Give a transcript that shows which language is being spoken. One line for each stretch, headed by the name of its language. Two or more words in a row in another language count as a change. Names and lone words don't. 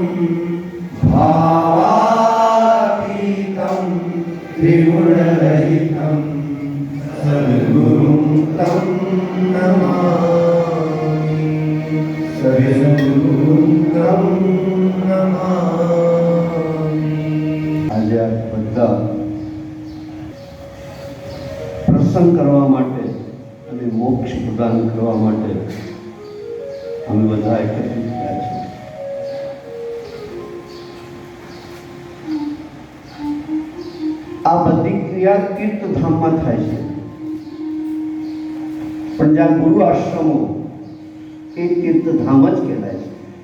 Sanskrit: भावातीतं त्रिगुणरहितं सद्गुरुं तं नमामि। सद्गुरुं तं नमामि।
Gujarati: આજે આ બધા પ્રસન્ન કરવા માટે અને મોક્ષ પ્રદાન કરવા માટે અમે બધા એકત્રિત થયા છીએ। આ બધી ક્રિયા તીર્થધામમાં થાય છે, પણ જ્યાં ગુરુ આશ્રમો એ તીર્થધામ જ કહેવાય છે।